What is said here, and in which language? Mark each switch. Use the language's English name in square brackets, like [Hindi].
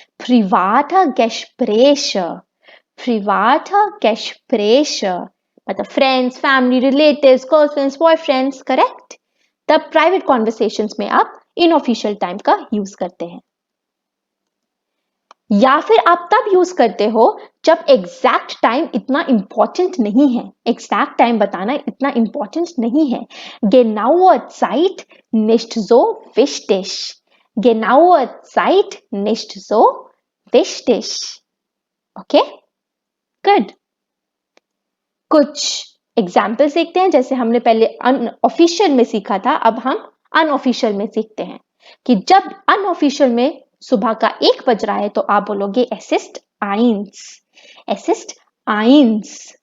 [German] private Gespräche, private Gespräche, [Hindi] मतलब friends, family, relatives, girlfriends, boyfriends, correct? तब private conversations में आप इनऑफिशियल टाइम का यूज करते हैं। या फिर आप तब यूज करते हो जब एग्जैक्ट टाइम इतना इंपॉर्टेंट नहीं है, एग्जैक्ट टाइम बताना इतना इंपॉर्टेंट नहीं है। [German] Genaue Zeit nicht so wichtig, genaue Zeit nicht so wichtig। [Hindi] Okay, good. कुछ एग्जाम्पल्स देखते हैं। जैसे हमने पहले अनऑफिशियल में सीखा था, अब हम अनऑफिशियल में सीखते हैं कि जब अनऑफिशियल में सुबह का 1 बज रहा है तो आप बोलोगे [German] es ist 1, es ist 1।